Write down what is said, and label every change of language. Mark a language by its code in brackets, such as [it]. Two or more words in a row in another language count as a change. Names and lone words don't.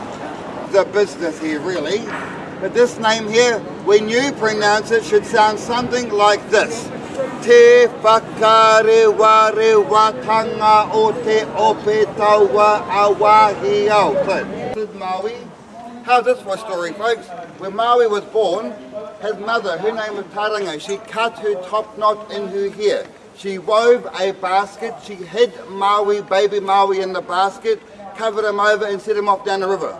[en] The business here really, but this name here, when you pronounce it, should sound something like this. [mi] Te whakarewarewatanga o te ope taua awahi au. [en] This is Maui. How's this for a story, folks? When Maui was born, his mother, her name was Tarango, she cut her top knot in her hair. She wove a basket, she hid Maui, baby Maui in the basket, covered him over and set him off down the river.